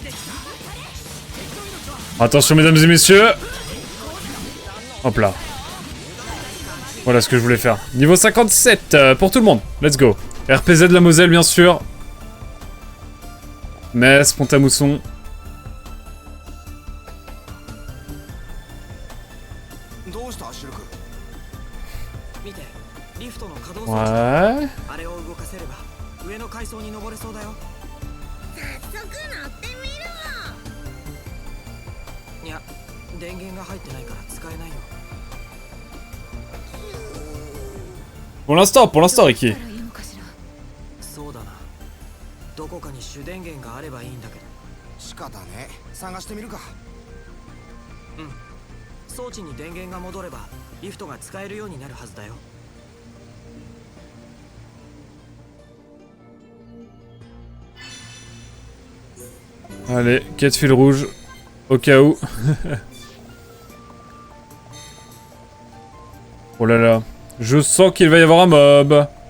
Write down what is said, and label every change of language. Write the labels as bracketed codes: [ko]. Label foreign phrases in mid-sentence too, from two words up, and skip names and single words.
[fr] Attention mesdames et messieurs. Hop là. Voilà ce que je voulais faire. Niveau 57 pour tout le monde. [en] Let's go. [fr] RPZ de la Moselle, bien sûr. Metz, Pont-à-Mousson. Ouais. [ja] あれを動かせれば上の階層に登れそうだよ。早速乗ってみるわ。いや、電源が入ってないから使えないよ。 [fr] Pour l'instant, Ricky. [ja] そうだな。どこかに主電源があればいいんだけど。仕方ね。探してみるか。うん。装置に電源が戻ればリフトが使えるようになるはずだよ。 [fr] Allez, 4 fils rouges. Au cas où. Oh là là. Je sens qu'il va y avoir un mob.